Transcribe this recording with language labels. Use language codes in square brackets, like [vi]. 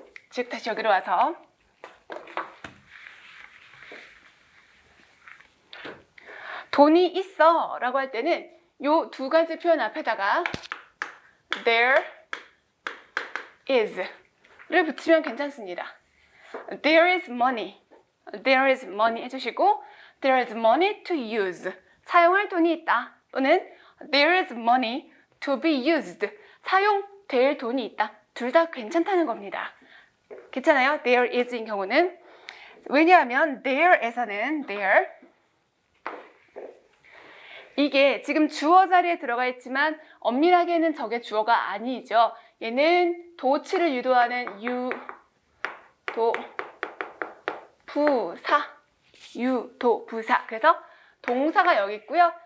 [ko] 즉 다시 여기로 와서 돈이 있어 라고 할 때는 요 두 가지 표현 앞에다가 there is 를 붙이면 괜찮습니다. [en] There is money [ko] 해주시고 [en] there is money to use [ko] 사용할 돈이 있다 또는 [en] there is money to be used [ko] 사용될 돈이 있다. 둘 다 괜찮다는 겁니다. 괜찮아요? there is인 경우는 왜냐하면 there에서는 there 이게 지금 주어 자리에 들어가 있지만 엄밀하게는 저게 주어가 아니죠. 얘는 도치를 유도하는 유도부사 그래서 동사가 여기 있고요.